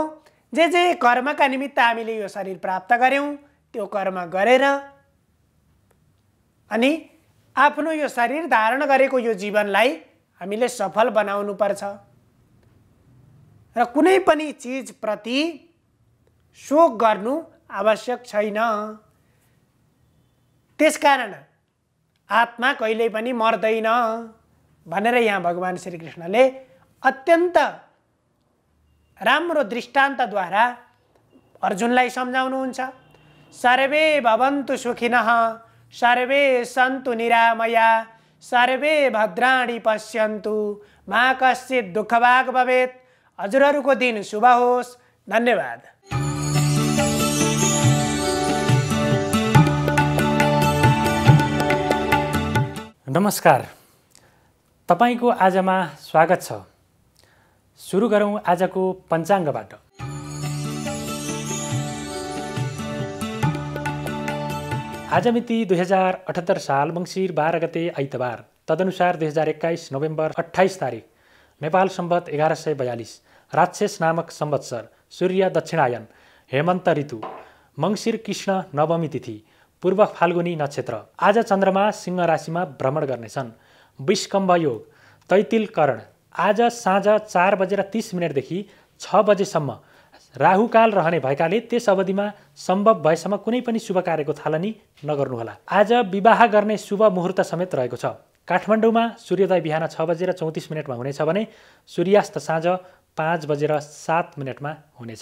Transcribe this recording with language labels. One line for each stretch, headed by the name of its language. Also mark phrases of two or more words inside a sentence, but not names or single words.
Nepali: जे कर्मका निमित्त हामीले यो शरीर प्राप्त गर्यौं त्यो कर्म गरेर अनि आफ्नो यो शरीर धारण गरेको यो जीवनलाई हामीले सफल बनाउनु पर्छ र कुनै पनि चीज प्रति शोक गर्नु आवश्यक छैन। त्यसकारण आत्मा कहिल्यै पनि मर्दैन भनेर यहाँ भगवान श्री कृष्णले अत्यन्त राम्रो दृष्टान्तद्वारा अर्जुनलाई सम्झाउनुहुन्छ।
Sanskrit: सर्वे भवन्तु सुखिनः, सर्वे सन्तु निरामया, सर्वे भद्राणि पश्यन्तु, मा कश्चित् दुःखभाग् भवेत्।
Nepali: हजुरहरूको दिन शुभ होस्। धन्यवाद। नमस्कार, तपाईको आजमा स्वागत छ। सुरु गरौँ आजको पञ्चाङ्गबाट। आज मिति 2078 साल मङ्सिर 12 गते आइतबार, तदनुसार 2021 नोभेम्बर 28 तारिक, नेपाल सम्वत 1142, राक्षस नामक संवत्सर, सूर्य दक्षिणायन, हेमन्त ऋतु, मङ्सिर कृष्ण नवमी तिथि, पूर्व फाल्गुनी नक्षत्र। आज चन्द्रमा सिंह राशिमा भ्रमण गर्नेछन्। विष्कम्भ योग, तैतिल करण। आज साँझ 4:30 देखि 6 बजेसम्म राहुकाल रहने भएकाले त्यस अवधिमा सम्भव भएसम्म कुनै पनि शुभ कार्यको थालनी नगर्नुहोला। आज विवाह गर्ने शुभ मुहुर्त समेत रहेको छ। काठमाडौँमा सूर्योदय बिहान 6:34 हुनेछ भने सूर्यास्त साँझ 5:07 हुनेछ।